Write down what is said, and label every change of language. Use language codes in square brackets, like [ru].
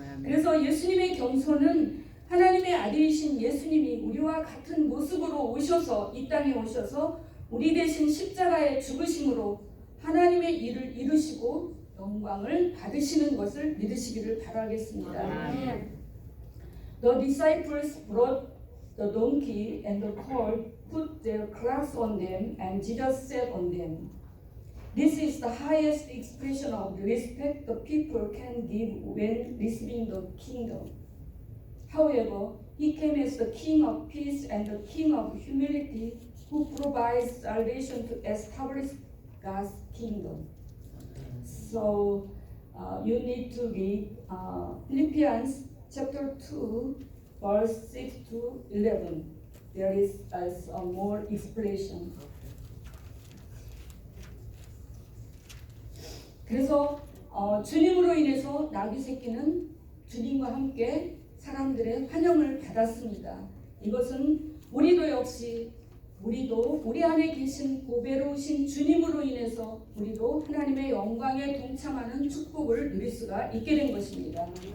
[ko] 그래서 예수님의 겸손은 하나님의 아들이신 예수님이 우리와 같은 모습으로 오셔서 이 땅에 오셔서 우리 대신 십자가에 죽으심으로 하나님의 일을 이루시고 영광을 받으시는 것을 믿으시기를 바라겠습니다. [en] The disciples brought the donkey and the colt, put their cloaks on them, and Jesus sat on them. This is the highest expression of respect the people can give when receiving the kingdom. However, he came as the King of peace and the King of humility, who provides salvation to establish God's kingdom. So you need to read Philippians chapter 2, verse 6 to 11. There is a more explanation. [ko] 그래서 주님으로 인해서 나귀 새끼는 주님과 함께 사람들의 환영을 받았습니다. 이것은 우리도 역시 우리도 우리 안에 계신 보배로우신 주님으로 인해서 우리도 하나님의 영광에 동참하는 축복을 누릴 수가 있게 된 것입니다.